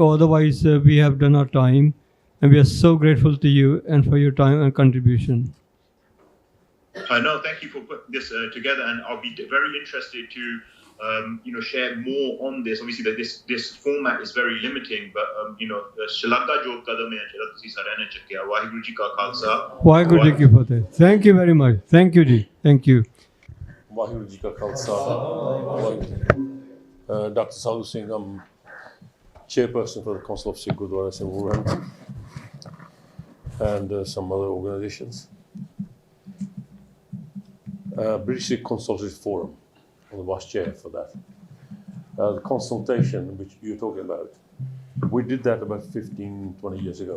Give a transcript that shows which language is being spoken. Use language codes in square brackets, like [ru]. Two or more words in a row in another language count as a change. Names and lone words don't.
[en] Otherwise, we have done our time, and we are so grateful to you and for your time and contribution. No, thank you for putting this together, and I'll be very interested to share more on this. Obviously, that this format is very limiting, but [pa] ਸ਼ਲਾਘਾ ਜੋ ਕਦਮ ਹੈ ਜਿਹੜਾ ਤੁਸੀਂ ਸਾਰਿਆਂ ਨੇ ਚੱਕਿਆ, ਵਾਹਿਗੁਰੂ ਜੀ ਕਾ ਖਾਲਸਾ, ਵਾਹਿਗੁਰੂ ਜੀ ਕੀ ਫਤਿਹ. [en] Thank you very much. Thank you, ji. Thank you. [pa] ਵਾਹਿਗੁਰੂ ਜੀ ਕਾ ਖਾਲਸਾ. Dr. [en] Sadhu Singh, I'm chairperson for the Council of Sikh Gurdwaras in Wolverhampton and some other organizations. British Sikh Consultative Forum, I'm the vice chair for that. The consultation which you're talking about, we did that about 15-20 years ago.